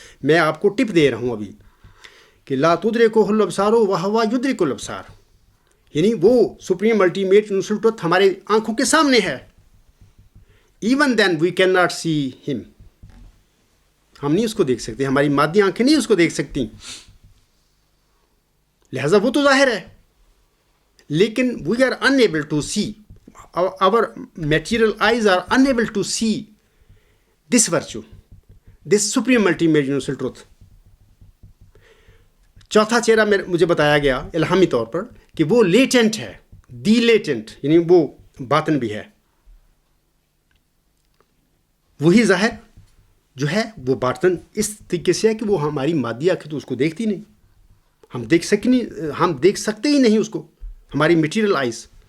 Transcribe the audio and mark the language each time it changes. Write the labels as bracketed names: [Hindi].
[Urdu] میں آپ کو ٹپ دے رہا ہوں ابھی کہ [Arabic] لا تدرکہ الابصار وہو یدرک الابصار, [Urdu] یعنی وہ [English] supreme ultimate universal truth [Urdu] ہمارے آنکھوں کے سامنے ہے. [English] even then we can not see [Urdu] ہم, ہم نہیں اس کو دیکھ سکتے, ہماری مادی آنکھیں نہیں اس کو دیکھ سکتی, لہذا وہ تو ظاہر ہے. لیکن [English] We are unable to see, our material eyes are unable to see this virtue, this supreme ultimate universal truth. [Urdu] چوتھا چہرہ مجھے بتایا گیا الہامی طور پر کہ وہ لیٹنٹ ہے, [English] the latent, [Urdu] یعنی وہ باطن بھی ہے. وہی ظاہر جو ہے وہ باطن اس طریقے سے ہے کہ وہ ہماری مادی آنکھیں تو اس کو دیکھتی نہیں, ہم دیکھ سکتے ہی نہیں اس کو, ہماری [English] Material eyes.